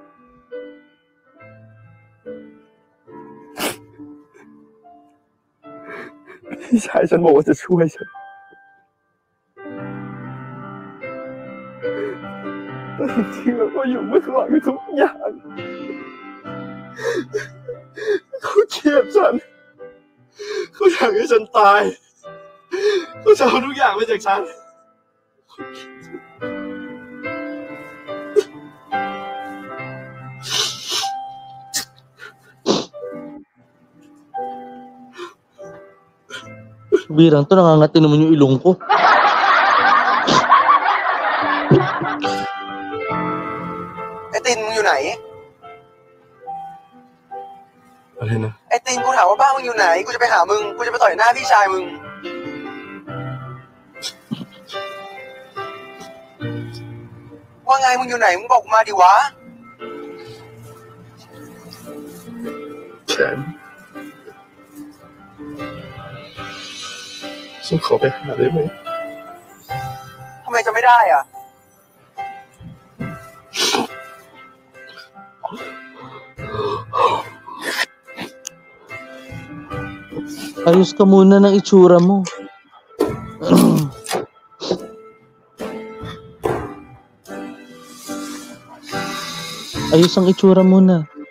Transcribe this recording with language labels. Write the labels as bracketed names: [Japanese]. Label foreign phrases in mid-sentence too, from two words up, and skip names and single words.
[Thai] พี่ชายฉันบอกว่าจะช่วยฉันแต่จริงๆแล้วก็อยู่เบื้องหลังทุกอย่างเขาเกลียดฉันเขาอยากให้ฉันตายเขาจะเอาทุกอย่างไปจากฉัน [Filipino] Birang to, nangangati naman yung ilong ko. [Thai] Tin,มึงอยู่ไหน อะไรนะ ไอ้ตินกูถามว่าบ้านมึงอยู่ไหนกูจะไปหามึงกูจะไปต่อยหน้าพี่ชายมึงว่าไงมึงอยู่ไหนมึงบอกกูมาดิวะ ฉันขอไปหาได้ไหม ทำไมจะไม่ได้อ่ะ [Filipino] Ayos ka muna ng itsura mo. Ayos ang itsura muna.